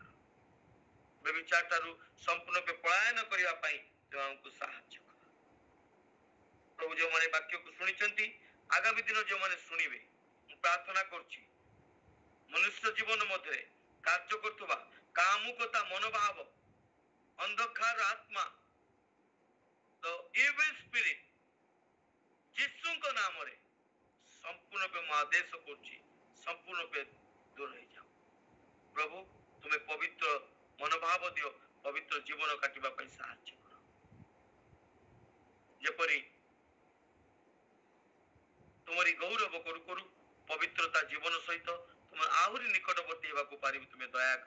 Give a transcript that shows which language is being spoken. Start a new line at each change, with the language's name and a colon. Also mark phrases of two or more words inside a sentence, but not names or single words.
Odia: ବ୍ୟଭିଚାର ଠାରୁ ସମ୍ପୂର୍ଣ୍ଣ ରୂପେ ପଳାୟନ କରିବା ପାଇଁ ତୁମେ ଆମକୁ ସାହାଯ୍ୟ କର। ପ୍ରଭୁ ଯେଉଁମାନେ ବାକ୍ୟକୁ ଶୁଣିଛନ୍ତି, ଆଗାମୀ ଦିନ ଯେଉଁମାନେ ଶୁଣିବେ, ମୁଁ ପ୍ରାର୍ଥନା କରୁଛି ମନୁଷ୍ୟ ଜୀବନ ମଧ୍ୟରେ କାର୍ଯ୍ୟ କରୁଥିବା କାମୁକତା ମନୋଭାବ, ଅନ୍ଧକାର ଆତ୍ମା,
English: the evil spirit,
Odia: ଯୀଶୁଙ୍କ ନାମରେ ସମ୍ପୂର୍ଣ୍ଣ ରୂପେ ମୁଁ ଆଦେଶ କରୁଛି, ସମ୍ପୂର୍ଣ୍ଣ ରୂପେ ଦୂର ହେଇଯାଉ। ପ୍ରଭୁ ତୁମେ ପବିତ୍ର ମନୋଭାବ ଦିଅ, ପବିତ୍ର ଜୀବନ କାଟିବା ପାଇଁ ସାହାଯ୍ୟ କର। ଯେପରି ତୁମରି ଗୌରବ କରୁ କରୁ ପବିତ୍ରତା ଜୀବନ ସହିତ ତୁମ ଆହୁରି ନିକଟବର୍ତ୍ତୀ ହେବାକୁ ପାରିବୁ ତୁମେ ଦୟା କର।